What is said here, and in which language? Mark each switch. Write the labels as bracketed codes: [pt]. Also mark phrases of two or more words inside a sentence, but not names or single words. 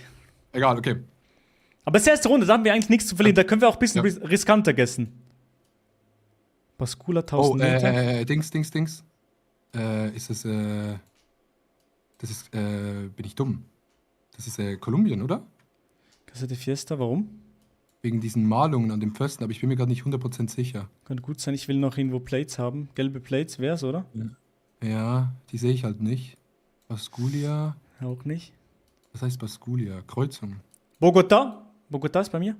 [de] Egal, okay. Aber es ist die erste Runde, da haben wir eigentlich nichts zu verlieren. Da können wir auch ein bisschen riskanter gegessen. Baskula 1000 Meter. Dings. Ist es, das ist, bin ich dumm. Das ist Kolumbien, oder? [es] Casa de Fiesta, [de] warum? Wegen diesen Malungen an dem Pfosten, aber ich bin mir gerade nicht 100% sicher. Könnte gut sein, ich will noch irgendwo Plates haben. Gelbe Plates wär's, oder? Ja, die sehe ich halt nicht. Baskulia. Auch nicht. Was heißt Baskulia? Kreuzung. Bogota. Bogota ist bei mir.